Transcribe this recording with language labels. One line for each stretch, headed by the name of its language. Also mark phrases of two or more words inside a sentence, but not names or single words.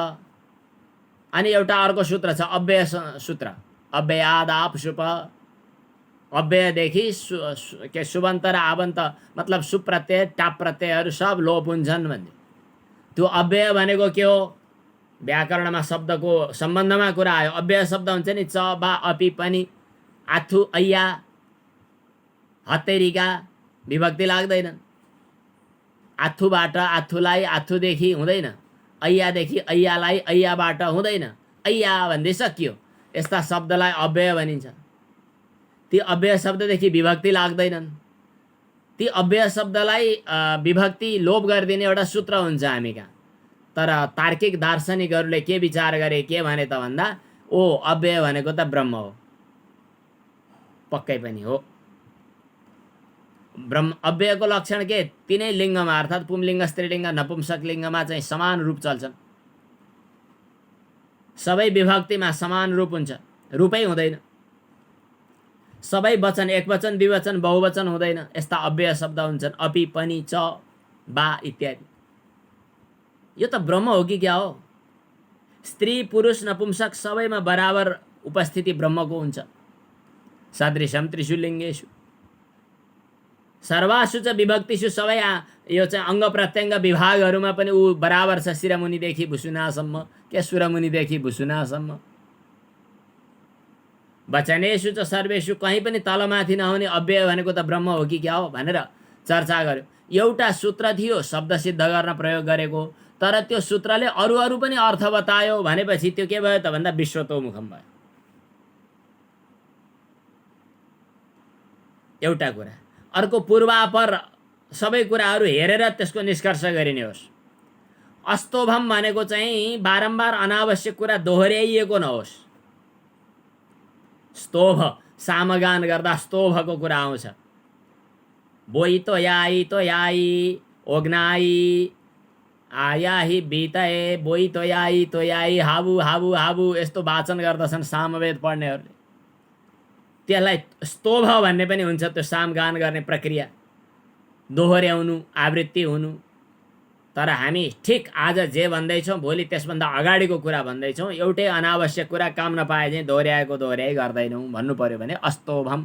Nepali: अनि एउटा अर्को सूत्र छ, अव्यय सूत्र,
Sanskrit: अव्ययादाप सुप,
Nepali: अव्ययदेखि के सुबन्त र आबन्त, मतलब सुप्रत्यय टाप प्रत्ययहरू सब लोप हुन्छन् भन्ने। त्यो अव्यय भनेको के हो? व्याकरणमा शब्दको सम्बन्धमा कुरा आयो। अव्यय शब्द हुन्छ नि, च बा अपि पनि, आथु ऐया हत्तेरीका विभक्ति लाग्दैनन्। आथुबाट आथुलाई आथुदेखि हुँदैन, ऐयादेखि ऐयालाई ऐयाबाट हुँदैन, ऐया भन्दै सकियो। यस्ता शब्दलाई अव्यय भनिन्छ। ती अव्यय शब्ददेखि विभक्ति लाग्दैनन्। ती अव्यय शब्दलाई विभक्ति लोप गरिदिने एउटा सूत्र हुन्छ हामी कहाँ। तर तार्किक दार्शनिकहरूले के विचार गरे, के भने त भन्दा, ओ अव्यय भनेको त ब्रह्म हो। पक्कै पनि हो। ब्रह्म अव्ययको लक्षण के? तिनै लिङ्गमा, अर्थात् पुंलिङ्ग, स्त्रीलिङ्ग, नपुंसक लिङ्गमा चाहिँ समान रूप चल्छन्। सबै विभक्तिमा समान रूप हुन्छ, रूपै हुँदैन। सबै वचन, एक वचन, द्विवचन, बहुवचन हुँदैन। यस्ता अव्यय शब्द हुन्छन्, अपि पनि, च बा इत्यादि। यो त ब्रह्म हो कि क्या हो? स्त्री पुरुष नपुंसक सबैमा बराबर उपस्थिति ब्रह्मको हुन्छ।
Sanskrit: सदृशम त्रिषु लिङ्गेषु सर्वासु च विभक्तिषु,
Nepali: सबै यो चाहिँ अङ्ग प्रत्यङ्ग विभागहरूमा पनि ऊ बराबर छ। शिरमुनिदेखि भुसुनासम्म, के सुरमुनिदेखि भुसुनासम्म।
Sanskrit: वचनेषु च सर्वेषु,
Nepali: कहीँ पनि तलमाथि नहुने अव्यय भनेको त ब्रह्म हो कि क्या हो भनेर चर्चा गर्यो। एउटा सूत्र थियो शब्द सिद्ध गर्न प्रयोग गरेको, तर त्यो सूत्रले अरू अरू पनि अर्थ बतायो भनेपछि त्यो के भयो त भन्दा विश्वतोमुखम भयो। एउटा कुरा। अर्को, पूर्वापर सबै कुराहरू हेरेर त्यसको निष्कर्ष गरिने होस्। अस्तोभम भनेको चाहिँ बारम्बार अनावश्यक कुरा दोहोऱ्याइएको नहोस्। स्तोभ, सामगान गर्दा स्तोभको कुरा आउँछ। बोई तो याई ओग्नाई आयाही बितए, बोई तो याई हाबु हाबु हाबु, यस्तो वाचन गर्दछन् सामवेद पढ्नेहरूले। त्यसलाई स्तोभ भन्ने पनि हुन्छ। त्यो सामगान गर्ने प्रक्रिया, दोहोऱ्याउनु, आवृत्ति हुनु। तर हामी ठिक आज जे भन्दैछौँ भोलि त्यसभन्दा अगाडिको कुरा भन्दैछौँ। एउटै अनावश्यक कुरा काम नपाए चाहिँ दोहोऱ्याइ गर्दैनौँ भन्नु पर्यो भने अस्तोभम।